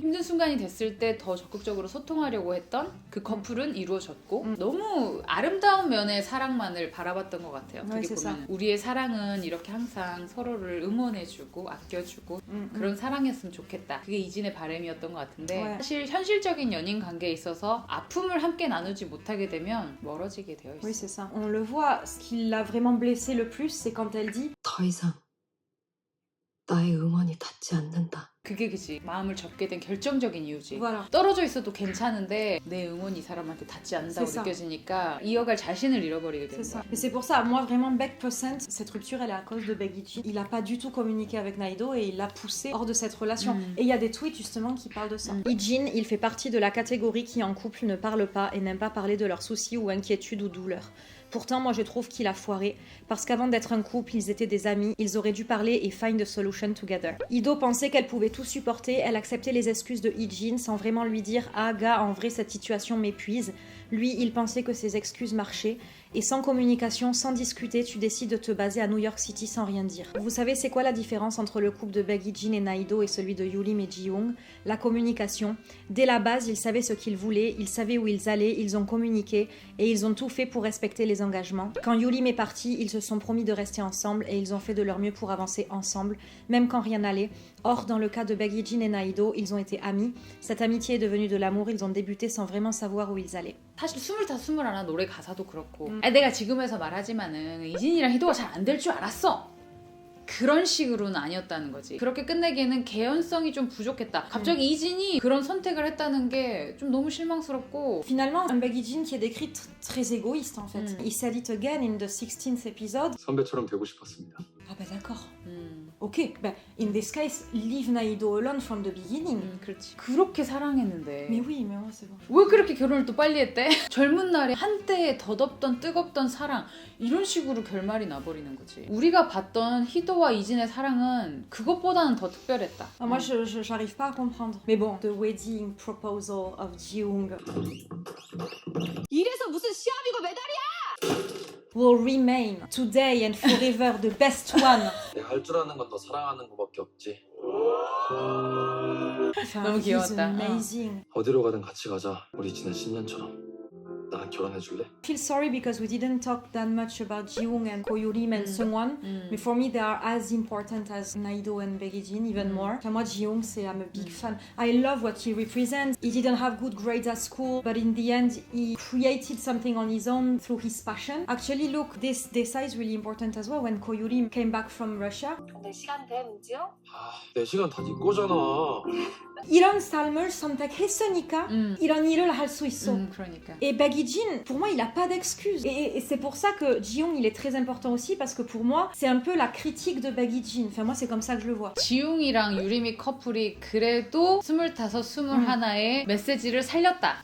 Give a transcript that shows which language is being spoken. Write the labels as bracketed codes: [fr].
[ko] 힘든 순간이 됐을 때 더 적극적으로 소통하려고 했던 그 커플은 이루어졌고 너무 아름다운 면의 사랑만을 바라봤던 것 같아요. 어떻게 보면 우리의 사랑은 이렇게 항상 서로를 응원해주고 아껴주고 그런 사랑이었으면 좋겠다. 그게 이진의 바람이었던 것 같은데 사실 현실적인 연인 관계에 있어서 아픔을 함께 나누지 못하게 되면 멀어지게 되어 있어요. [fr] Oui, c'est ça. On le voit. Ce qui l'a vraiment blessé le plus, c'est quand elle dit [ko] 더 이상 나의 응원이 닿지 않는다. 그게 그지 마음을 접게 된 결정적인 이유지. [fr] Voilà. [ko] 떨어져 있어도 괜찮은데 내 응원이 이 사람한테 닿지 않는다고 느껴지니까 이어갈 자신을 잃어버리게 되는 거야. [fr] Et c'est pour ça, moi vraiment, Baek Posen, cette rupture, elle est à cause de Baek Hee-jin. Il a pas du tout communiqué avec Naido et il l'a poussé hors de cette relation. Et il y a des tweets justement qui parlent de ça. Hee-jin, il fait partie de la catégorie qui en couple ne parle pas et n'aime pas parler de leurs soucis ou inquiétudes ou douleurs. Pourtant, moi je trouve qu'il a foiré, parce qu'avant d'être un couple, ils étaient des amis, ils auraient dû parler et [en] find a solution together. [fr] Ido pensait qu'elle pouvait tout supporter, elle acceptait les excuses de Hee-jin sans vraiment lui dire « Ah gars, en vrai cette situation m'épuise, Lui, il pensait que ses excuses marchaient. Et sans communication, sans discuter, tu décides de te baser à New York City sans rien dire. Vous savez c'est quoi la différence entre le couple de Baek Hee-jin et Na-ido et celui de Yulim et Ji-young? La communication. Dès la base, ils savaient ce qu'ils voulaient, ils savaient où ils allaient, ils ont communiqué et ils ont tout fait pour respecter les engagements. Quand Yulim est parti, ils se sont promis de rester ensemble et ils ont fait de leur mieux pour avancer ensemble, même quand rien n'allait. Or, dans le cas de Baek Hee-jin et Na-ido, ils ont été amis. Cette amitié est devenue de l'amour, ils ont débuté sans vraiment savoir où ils allaient. [ko] 사실 25, 21 노래 가사도 그렇고 내가 지금에서 말하지만은 이진이랑 희도가 잘 안 될 줄 알았어. 그런 식으로는 아니었다는 거지. 그렇게 끝내기에는 개연성이 좀 부족했다. 갑자기 이진이 그런 선택을 했다는 게 좀 너무 실망스럽고. [fr] Finalement, un Baek Hee-jin qui est décrit très égoïste en fait. [en] He said it again in the 16th episode. [ko] 선배처럼 되고 싶었습니다. [fr] Ah bah d'accord. [en] Ok, bah, in this case, leave Na-ido alone from the beginning. [ko] 그렇지. 그렇게 사랑했는데. [fr] Mais oui, mais ouais, c'est bon. [ko] 왜 그렇게 결혼을 또 빨리 했대? 젊은 날에 한때의 덧없던 뜨겁던 사랑 이런 식으로 결말이 나버리는 거지. 우리가 봤던 희도와 이진의 사랑은 그것보다는 더 특별했다. [fr] Ah, moi, j'arrive pas à comprendre. Mais bon, [en] the wedding proposal of Ji-young [ko] 이래서 무슨 시합이고 메달이야! [en] will remain today and forever the best one. [ko] 내가 할 줄 아는 건 너 사랑하는 거밖에 없지. 너무 귀여웠다. [en] He's amazing. [ko] 어디로 가든 같이 가자. 우리 지난 10년처럼. 나랑 결혼해 줄래? [en] I feel sorry because we didn't talk that much about Ji-young and Ko Yurim and Seungwon. But for me, they are as important as Na-ido and Baek Hee-jin, even more. [fr] Enfin, moi, [en] Ji-young, I'm a big fan. I love what he represents. He didn't have good grades at school, but in the end, he created something on his own through his passion. Actually, look, this is really important as well. When Ko Yurim came back from Russia, [ko] 오늘 시간 돼, 문지영? 아, 내 시간 다 네 거잖아. 이런 삶을 선택했으니까 이런 일을 할 수 있어. 그러니까. [fr] Et Baek Hee-jin, pour moi, il a pas d'excuse. Et c'est pour ça que Ji-young, il est très important aussi, parce que pour moi, c'est un peu la critique de Baek Hee-jin. Enfin, moi, c'est comme ça que je le vois. [ko] 지웅이랑 유림이 커플이 그래도 25, 21의 메시지를 살렸다.